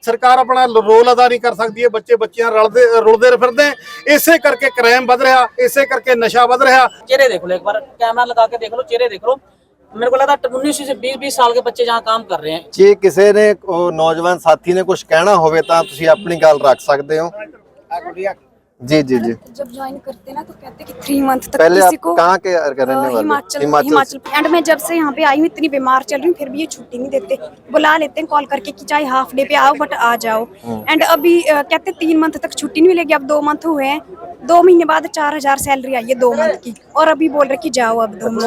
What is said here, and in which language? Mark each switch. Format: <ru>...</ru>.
<hi>सरकार अपना रोल अदा नहीं कर सकती है, बच्चे बच्चियां रुलते फिरते हैं, इसे करके क्राइम बढ़ रहा, इसे करके नशा बढ़ रहा। चेहरे देख लो, एक बार कैमरा लगा के देख लो, चेहरे देख लो। मेरे को लगता है 19 से 20 साल के बच्चे जहाँ काम कर रहे हैं।</hi> <pa>ਜੇ ਕਿਸੇ ਨੇ ਨੌਜਵਾਨ ਸਾਥੀ ਨੇ ਕੁਝ ਕਹਿਣਾ ਹੋਵੇ ਤਾਂ ਤੁਸੀਂ ਆਪਣੀ ਗੱਲ ਰੱਖ ਸਕਦੇ ਹੋ।</pa> <hi>जी जी जी। जब ज्वाइन करते ना तो कहते कि 3 मंथ तक पहले किसी आप को कहाँ के रहने वाले? हिमाचल। एंड मैं जब से यहाँ पे आई हूँ इतनी बीमार चल रही हूँ फिर भी ये छुट्टी नहीं देते, बुला लेते हैं कॉल करके कि चाहे हाफ डे पे आओ बट आ जाओ। एंड अभी कहते 3 मंथ तक छुट्टी नहीं मिलेगी। अब 2 मंथ हुए हैं, 2 महीने बाद 4000 सैलरी आई है 2 मंथ की, और अभी बोल रहे कि जाओ अब 2</hi>